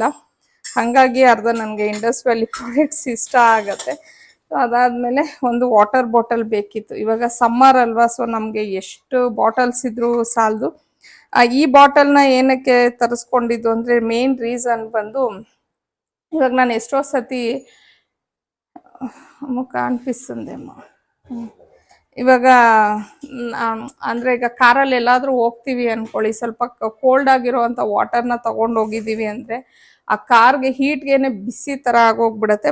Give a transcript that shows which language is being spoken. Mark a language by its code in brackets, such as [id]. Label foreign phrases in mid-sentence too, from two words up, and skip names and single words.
[kn] ಹಾಗಾಗಿ ಅರ್ಧ ನನಗೆ ಇಂಡಸ್ ವ್ಯಾಲಿ ಪ್ರಾಡಕ್ಟ್ಸ್ ಇಷ್ಟ ಆಗುತ್ತೆ. ಸೊ ಅದಾದಮೇಲೆ ಒಂದು [en] water bottle [kn] ಬೇಕಿತ್ತು. ಇವಾಗ ಸಮ್ಮರ್ ಅಲ್ವಾ, ಸೊ ನಮಗೆ ಎಷ್ಟು ಬಾಟಲ್ಸ್ ಇದ್ರೂ ಸಾಲದು. ಈ ಬಾಟಲ್ನ ಏನಕ್ಕೆ ತರಿಸ್ಕೊಂಡಿದ್ದು ಅಂದರೆ [en] main reason [kn] ಬಂದು, ఇవాగ ನಾನು ఎಷ್ಟో సతి ಮುಖ ಅನ್ಪಿಸ್ತಂದೇಮ್ಮ. ಇವಾಗ ಅಂದರೆ ಈಗ ಕಾರಲ್ಲಿ ಎಲ್ಲಾದರೂ ಹೋಗ್ತೀವಿ ಅಂದ್ಕೊಳ್ಳಿ, ಸ್ವಲ್ಪ ಕೋಲ್ಡ್ ಆಗಿರೋವಂಥ ವಾಟರ್ನ ತೊಗೊಂಡು ಹೋಗಿದ್ದೀವಿ ಅಂದರೆ ಆ ಕಾರ್ಗೆ ಹೀಟ್ಗೇನೆ ಬಿಸಿ ಥರ ಆಗೋಗ್ಬಿಡುತ್ತೆ.